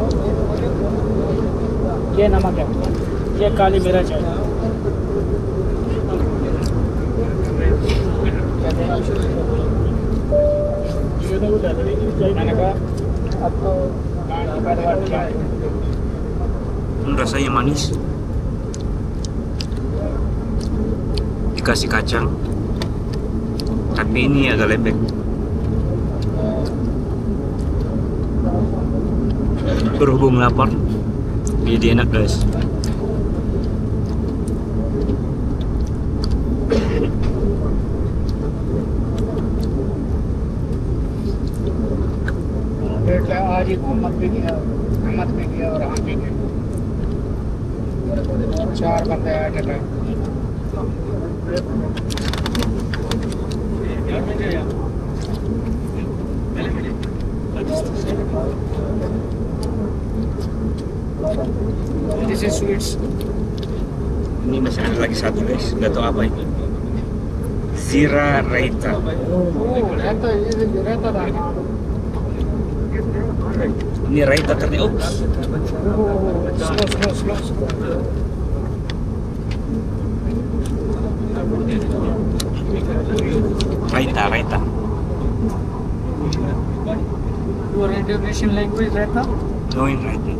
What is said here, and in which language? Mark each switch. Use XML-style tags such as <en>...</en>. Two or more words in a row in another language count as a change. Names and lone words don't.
<hi>ये नमक है, ये काली मिर्च है। मैंने कहा अब तो पैदावार क्या है?</hi> <id>Rasanya manis, dikasih kacang, tapi ini agak lembek. Berhubung lapar, jadi enak guys.</id> <hi>आज ही मोहम्मद भी गया, अहमद भी गया और हम भी गए। 4 बंदे आए थे।</hi> <en>This is sweets.</en> <id>Ini masih ada lagi satu guys, nggak tahu apa ini. Zira Raita. Ini Raita ternyata. Oh,</id> <en>Slow. Raita. Your Indonesian language, Raita? No, in Raita.</en>